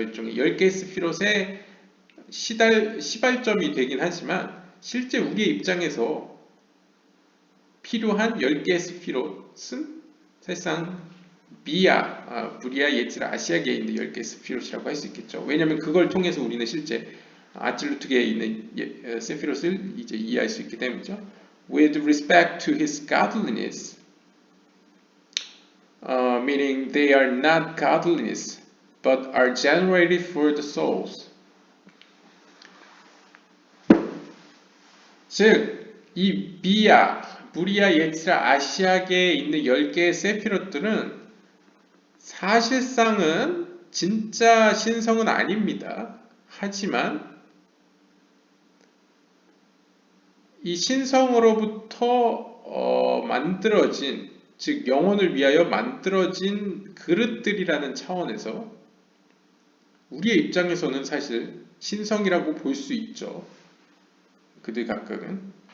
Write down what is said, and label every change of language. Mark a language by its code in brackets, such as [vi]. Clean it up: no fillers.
[ko] 일종의 10개의 세피롯의 시발점이 되긴 하지만 실제 우리의 입장에서 필요한 10개의 세피롯은 사실상 비야, 브리아, 예츠라, 아시아계에 있는 10개의 세피롯이라고 할 수 있겠죠. 왜냐하면 그걸 통해서 우리는 실제 아찔루트계에 있는 세피롯을 이제 이해할 수 있기 때문이죠. [en] With respect to his godliness, meaning they are not godliness, but are generated for the souls. [ko] 즉, 이 비야, 브리아, 예츠라, 아시아계에 있는 10개의 세피롯들은 사실상은 진짜 신성은 아닙니다. 하지만 이 신성으로부터 만들어진, 즉 영혼을 위하여 만들어진 그릇들이라는 차원에서 우리의 입장에서는 사실 신성이라고 볼 수 있죠. 그들 각각은.